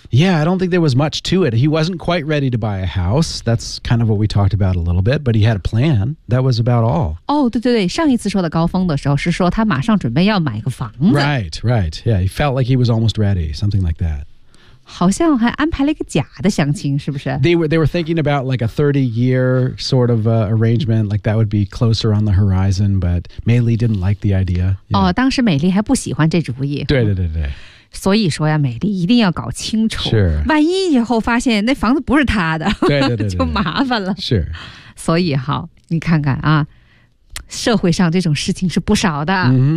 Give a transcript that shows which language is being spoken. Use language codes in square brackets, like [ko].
[en] Yeah I don't think there was much to it He wasn't quite ready to buy a house That's kind of what we talked about a little bit But he had a plan That was about all [zh] 哦、oh, 对对对上一次说的高峰的时候是说他马上准备要买个房子 [en] Right right Yeah he felt like he was almost ready Something like that [zh] 好像还安排了一个假的相亲，是不是 [en] ？They were thinking about like a 30-year sort of arrangement, like that would be closer on the horizon. But Mei Li didn't like the idea. Yeah. [zh] 哦，当时美丽还不喜欢这主意。对对对对。所以说呀，美丽一定要搞清楚。是。万一以后发现那房子不是他的，对对对对就麻烦了。是。所以好，你看看啊，社会上这种事情是不少的。